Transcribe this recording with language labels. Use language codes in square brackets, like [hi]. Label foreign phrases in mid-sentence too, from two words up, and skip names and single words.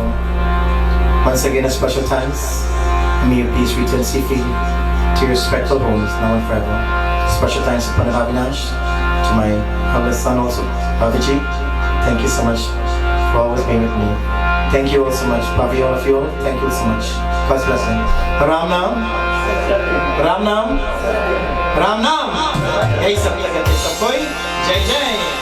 [en] Once again, a special thanks. And may your peace return safely to your respectful homes now and forever. Special thanks to Pundit Avinash, to my eldest son also, Bhaviji. Thank you so much for always being with me. Thank you all so much. Bhavi, all of you all, thank you so much. God's blessing. [hi] राम नाम। राम नाम. राम नाम। हे, सब लगाते सब कोई. जय जय.